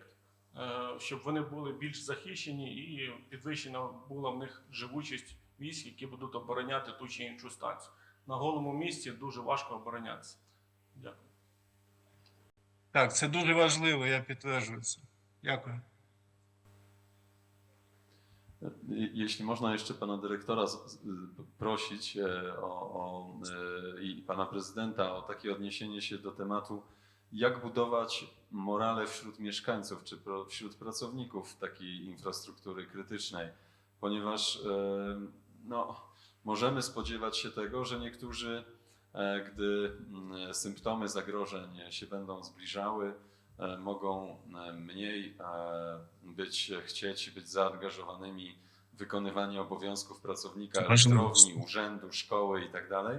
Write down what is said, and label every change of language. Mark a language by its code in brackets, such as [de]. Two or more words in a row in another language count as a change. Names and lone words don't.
[uk] Щоб вони були більш захищені і підвищена була в них живучість військ, які будуть обороняти ту чи іншу станцію. На голому місці дуже важко оборонятися. Дякую. Так, це дуже важливо, я підтверджую це. Дякую. [pl] Jeśli można jeszcze pana dyrektora prosić i pana prezydenta o takie odniesienie się do tematu, jak budować morale wśród mieszkańców czy wśród pracowników takiej infrastruktury krytycznej, ponieważ no, możemy spodziewać się tego, że niektórzy, gdy symptomy zagrożeń się będą zbliżały, mogą mniej chcieć być zaangażowanymi w wykonywanie obowiązków pracownika elektrowni, urzędu, szkoły itd.